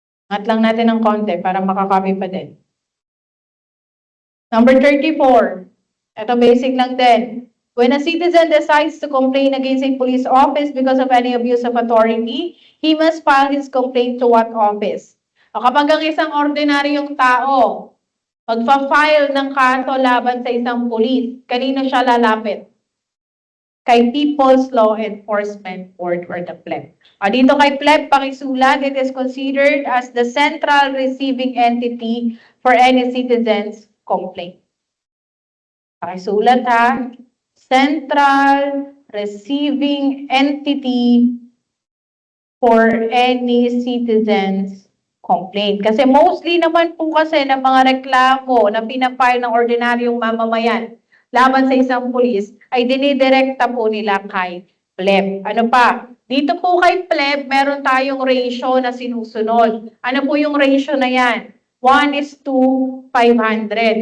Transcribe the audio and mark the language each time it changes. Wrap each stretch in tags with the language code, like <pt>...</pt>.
<tl>Angat lang natin ng konti para makakopy pa din. Number 34. Ito basic lang din.</tl> <en>When a citizen decides to complain against a police office because of any abuse of authority, he must file his complaint to what office?</en> <tl>O kapag ang isang ordinaryong tao magfa-file ng kaso laban sa isang police, kanino siya lalapit?</tl> <en>Kay People's Law Enforcement Board or the pleb.</en> <tl>Dito kay pleb, pakisulat,</tl> <en>it is considered as the central receiving entity for any citizen's complaint.</en> <tl>Pakisulat ha,</tl> <en>central receiving entity for any citizen's complaint.</en> <tl>Kasi mostly naman po kasi ng mga reklamo na pinafile ng ordinaryong mamamayan laban sa isang pulis, ay dinidirekta po nila kay pleb. Ano pa? Dito po kay pleb, meron tayong ratio na sinusunod. Ano po yung ratio na yan? 1:500.</tl>